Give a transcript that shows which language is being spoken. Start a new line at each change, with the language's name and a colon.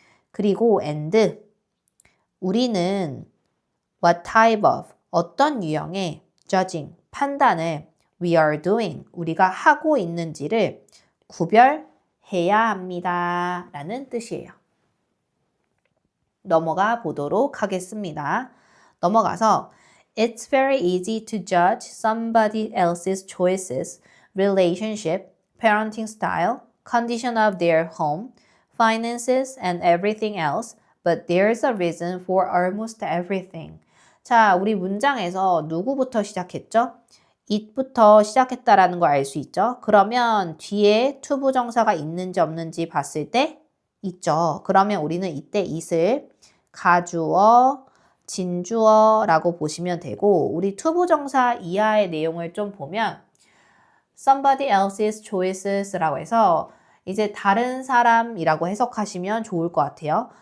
Korean: 그리고 and 우리는
English: what type of
Korean: 어떤 유형의 judging 판단을
English: we are doing
Korean: 우리가 하고 있는지를 구별해야 합니다. 라는 뜻이에요. 넘어가 보도록 하겠습니다. 넘어가서
English: It's very easy to judge somebody else's choices, relationship, parenting style, condition of their home, finances, and everything else, but there's a reason for almost everything.
Korean: 자, 우리 문장에서 누구부터 시작했죠? it부터 시작했다라는 걸 알 수 있죠? 그러면 뒤에 to 부정사가 있는지 없는지 봤을 때 있죠. 그러면 우리는 이때 it을 가주어, 진주어라고 보시면 되고 우리 to 부정사 이하의 내용을 좀 보면
English: somebody else's choices
Korean: 라고 해서 이제 다른 사람이라고 해석하시면 좋을 것 같아요.